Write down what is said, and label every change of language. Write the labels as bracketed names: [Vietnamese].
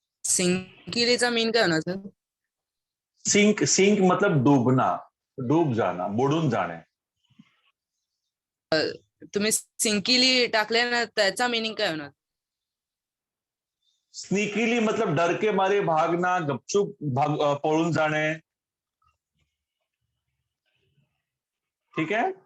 [Marathi] सिंकिलीचा मीन काय होणार sir? [Hindi] Sink sink मतलब डूबना, डूब जाना, [Marathi] बुडून जाणे। तुम्ही सिंकिली टाकले ना, त्याचा मीनिंग काय होणार? [Hindi] स्नीकीली मतलब डर के मारे भागना, [Marathi] गपचूप पळून जाणे, [Hindi] ठीक है?